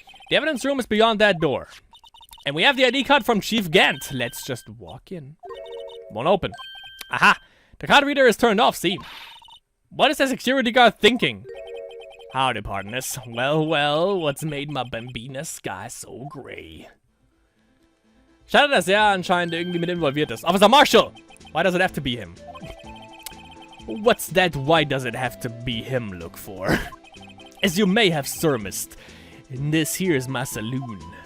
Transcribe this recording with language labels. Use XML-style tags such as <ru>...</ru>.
<en>The evidence room is beyond that door. And we have the ID card from Chief Gant. Let's just walk in. Won't open. Aha! The card reader is turned off, see? What is that security guard thinking? Howdy, partners. Well, well, what's made my Bambina sky so gray?</en> <de>Schade, dass anscheinend irgendwie mit involviert ist.</de> <en>Officer Marshall! Why does it have to be him? What's that why does it have to be him look for? As you may have surmised, this here is my saloon.</en>